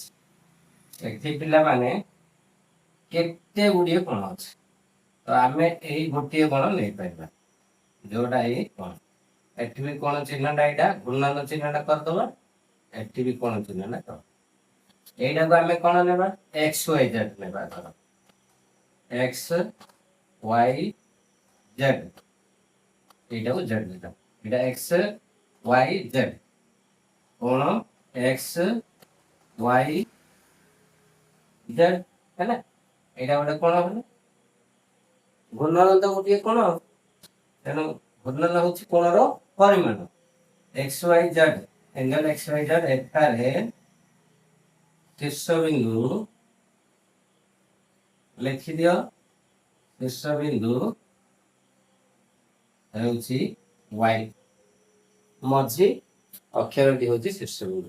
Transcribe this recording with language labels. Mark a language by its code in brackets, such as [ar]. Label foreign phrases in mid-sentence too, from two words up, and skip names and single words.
[or] ଏଠି ପିଲାମାନେ କେତେ ଗୁଡିଏ କୋଣ ଅଛି, ତ ଆମେ ଏଇ ଗୋଟିଏ କୋଣ ନେଇପାରିବା ଯୋଉଟା ଏଇ କୋଣ। ଏଠି ବି କୋଣ ଚିହ୍ନଟା ଏଇଟା ଘୂର୍ଣ୍ଣନ ଚିହ୍ନଟା କରିଦବା। ଏଠି ବି କୋଣ ଚିହ୍ନଟା କରିଦବା। ଏଇଟାକୁ ଆମେ କଣ ନେବା? ଏକ୍ସ ୱାଇ ଜେଡ୍ ନେବା। ଧର [bn] এক্স ওয়াই জেড, এইটাও জেড দিলাম, এটা এক্স ওয়াই জেড, কোণ এক্স ওয়াই জেড [or] ହେଲା, ଏଇଟା ଗୋଟେ କୋଣ ହେଲା। ଘୂର୍ଣ୍ଣନ ତ ଗୋଟିଏ କୋଣ, ତେଣୁ ଘୂର୍ଣ୍ଣନ ହଉଛି କୋଣର ପରିମାଣ। ଏକ୍ସ ୱାଇ ଜେଡ ଏଙ୍ଗେଲ ଏକ୍ସ ୱାଇ ଜେଡ ଏଠାରେ ଶୀର୍ଷ ବିନ୍ଦୁ ଲେଖିଦିଅ, ଶୀର୍ଷ ବିନ୍ଦୁ ହେଉଛି ୱାଇ, ମଝି ଅକ୍ଷରଟି ହେଉଛି ଶୀର୍ଷ ବିନ୍ଦୁ।